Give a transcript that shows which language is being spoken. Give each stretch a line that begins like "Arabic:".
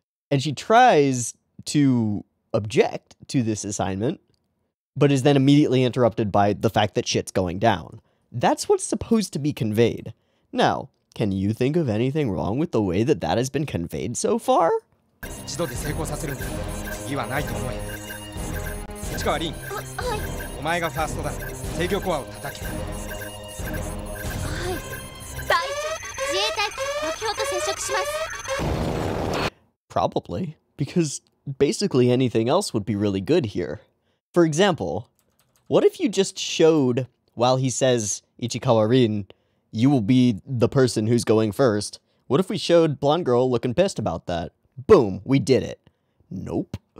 English: And she tries to object to this assignment, but is then immediately interrupted by the fact that shit's going down. That's what's supposed to be conveyed. Now, can you think of anything wrong with the way that that has been conveyed so far?
Japanese: 一度で成功させるんだ。意はないと思え。市川凛、お前がファーストだ。制御コアを叩け。はい。第一、自衛隊機目標と接触します。
English: Probably, because basically anything else would be really good here. For example, what if you just showed, while he says, Ichikawa Rin, you will be the person who's going first. What if we showed Blonde Girl looking pissed about that? Boom, we did it. Nope.